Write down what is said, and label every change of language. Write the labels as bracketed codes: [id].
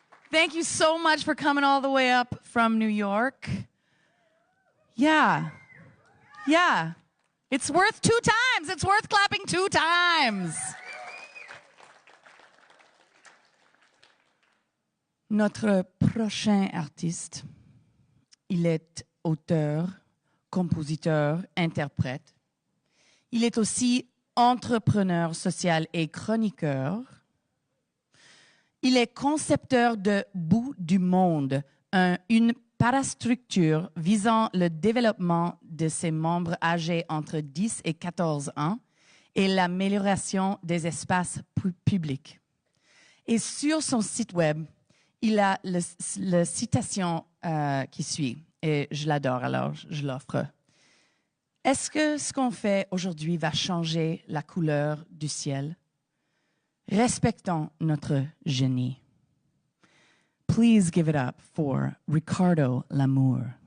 [en] Thank you so much for coming all the way up from New York. Yeah. It's worth 2 times. It's worth clapping 2 times. [fr] Notre prochain artiste, il est auteur, compositeur, interprète. Il est aussi entrepreneur social et chroniqueur. Il est concepteur de Bout du Monde, une parastructure visant le développement de ses membres âgés entre 10 et 14 ans et l'amélioration des espaces publics. Et sur son site web, il a la citation qui suit, et je l'adore, alors je l'offre. Est-ce que ce qu'on fait aujourd'hui va changer la couleur du ciel? Respectons notre génie. [en] Please give it up for Ricardo Lamour.